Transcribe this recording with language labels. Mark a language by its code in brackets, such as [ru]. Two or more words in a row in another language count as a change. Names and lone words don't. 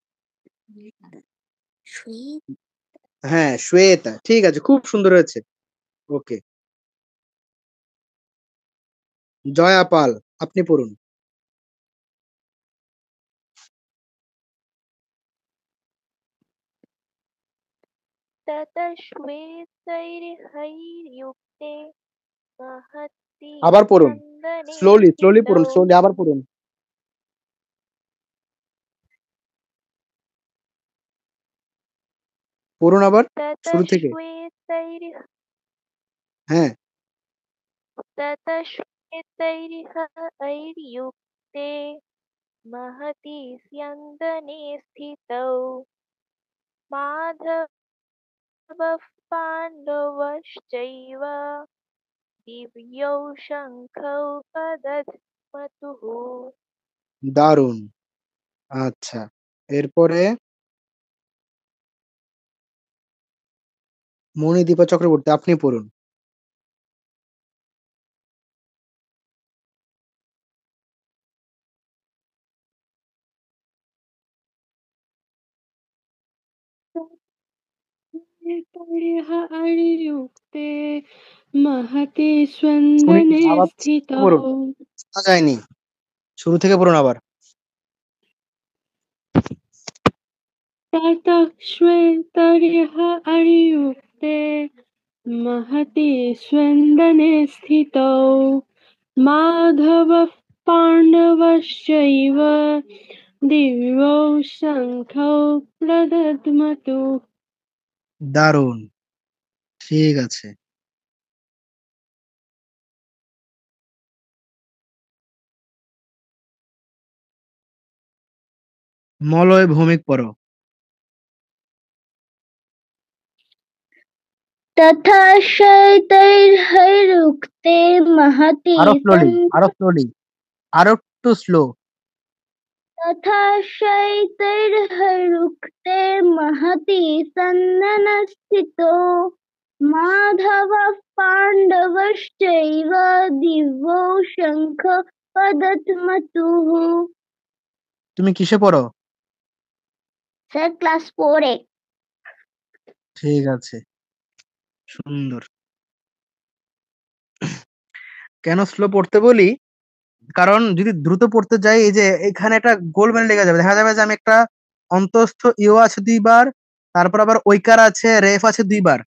[bn] হ্যাঁ, শ্বেতা, ঠিক আছে, খুব সুন্দর হয়েছে। ওকে, জয়া পাল, আপনি পড়ুন। [sa] ततः श्वेतैर्हयैर्युक्ते महति [bn] আবার পড়ুন, [sa] स्यन्दने [en] slowly slowly [sa] स्थितौ [bn] পড়ুন, স্লোলি আবার পড়ুন। পড়ুন আবার [sa] ततः [bn] শুরু থেকে। হ্যাঁ, [sa] श्वेतैर्युक्ते महति स्यन्दने स्थितौ माधवः पाण्डवश्चैव दिव्यौ शङ्खौ प्रदध्मतुः। [bn] দারুণ। আচ্ছা, এরপরে মণিদীপা চক্রবর্তী, আপনি পড়ুন। [sa] हरियुक्ते महति [bn] শুনিনি, [sa] स्यन्दने [bn] আবার [sa] स्थितौ [bn] পড়ুন, শোনা যায়নি, শুরু থেকে পড়ুন আবার। [sa] ततः श्वेतैर्हयैर्युक्ते महति स्यन्दने स्थितौ माधवः पाण्डवश्चैव दिव्यौ शङ्खौ प्रदध्मतु। [bn] দারুণ, ঠিক আছে। মলয় ভৌমিক পড়ো। [sa] तथा श्वेतैर्हयैर्युक्ते महति [bn] আরো স্লোলি, আরো একটু স্লো। [sa] तथा श्वेतैर्हयैर्युक्ते महति स्यन्दनस्थितो माधवः पाण्डवश्चैव दिव्यौ शङ्ख प्रदध्मतुः। [bn] তুমি কিসে পড়ো? [en] sir class [bn] 4 এ। ঠিক আছে, সুন্দর। কেন স্লো পড়তে বলি, কারণ যদি দ্রুত পড়তে যাই, এই যে এখানে একটা গোলমেলে লেগে যাবে, দেখা যাবে যে আমি একটা অন্তস্থ ইও আছে 2 বার, তারপর আবার ঐকার আছে, রেফ আছে 2 বার।